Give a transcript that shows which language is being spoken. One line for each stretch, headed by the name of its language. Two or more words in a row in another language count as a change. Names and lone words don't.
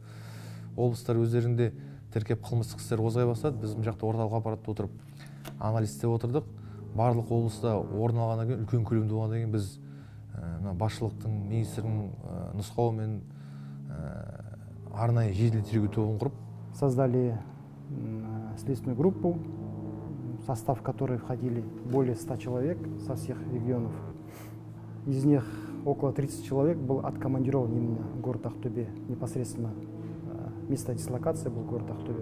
Kazakh: Облыстар өздерінде тіркеп қылмыстық істер қозғай бастады. Біз бұл жақта орталық аппаратта отырып анализ істеп отырдық. Барлық облыста орын алғаннан кейін, үлкен көлемде болғаннан кейін біз басшылықтың, министрдің нұсқауымен арнайы жедел тергеу тобын құрып
Russian: Создали следственную группу, в состав которой входили более 100 человек со всех регионов. Из них около 30 человек был откомандирован именно в город Ахтубе, непосредственно место дислокации был город Ахтубе.